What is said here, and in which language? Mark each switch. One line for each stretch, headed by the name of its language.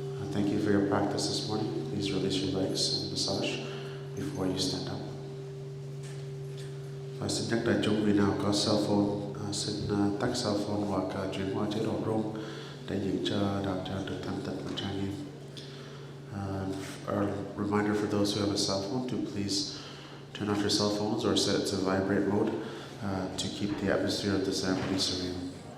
English: Thank you for your practice this morning. Please release your legs and massage before you stand up.
Vietnamese: Và xin nhắc đại chúng vì nào có cell phone, xin tắt cell phone hoặc chuyển qua chế độ rung để giữ cho đạo tràng được thanh tịnh và trang nghiêm.
English: A reminder for those who have a cell phone to please turn off your cell phones or set it to vibrate mode to keep the atmosphere of the ceremony serene.